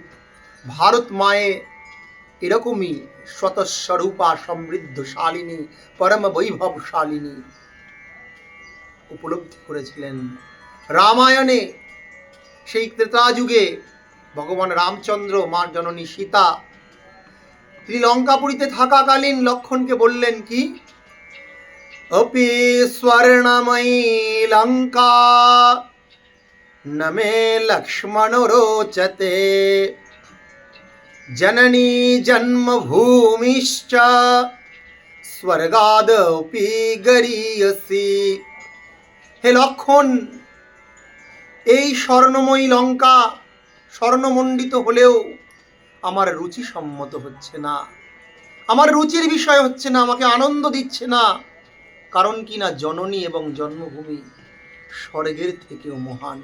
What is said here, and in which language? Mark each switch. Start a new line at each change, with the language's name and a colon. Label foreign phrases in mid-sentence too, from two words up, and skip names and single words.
Bangla: ভারত মায়ে এরকমই স্বতঃস্বরূপা, সমৃদ্ধশালিনী, পরম বৈভবশালিনী উপলব্ধি করেছিলেন রামায়ণে। সেই ত্রেতা যুগে ভগবান রামচন্দ্র, মা জননী সীতা, তিনি লঙ্কাপুরীতে থাকাকালীন লক্ষণকে বললেন কি,
Sanskrit: अपि स्वर्णमयी लंका न मे लक्ष्मण रोचते जननी जन्मभूमिश्च स्वर्गादपि गरीयसी।
Bangla: হে লক্ষণ, এই স্বর্ণময়ী লঙ্কা স্বর্ণমণ্ডিত হলেও আমার রুচি সম্মত হচ্ছে না, আমার রুচির বিষয় হচ্ছে না, আমাকে আনন্দ দিচ্ছে না। কারণ কি না, জননী এবং জন্মভূমি স্বর্গের থেকেও মহান।